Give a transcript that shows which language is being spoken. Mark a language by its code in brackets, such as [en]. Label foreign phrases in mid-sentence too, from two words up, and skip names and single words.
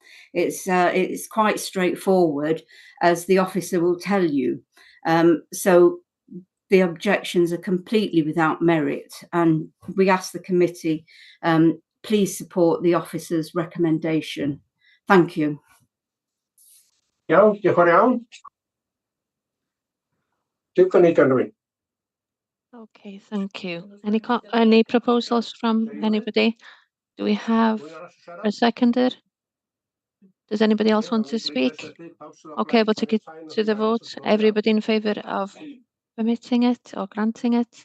[en] It's quite straightforward, as the officer will tell you. So the objections are completely without merit, and we ask the committee please support the officer's recommendation. Thank you. [cy] Iawn, diolch yn fawr iawn. Dwi'n cynnig yn rhywun. [en] Okay, thank you. Any proposals from anybody? Do we have a seconder? Does anybody else want to speak? Okay, we'll take it to the vote. Everybody in favour of permitting it or granting it?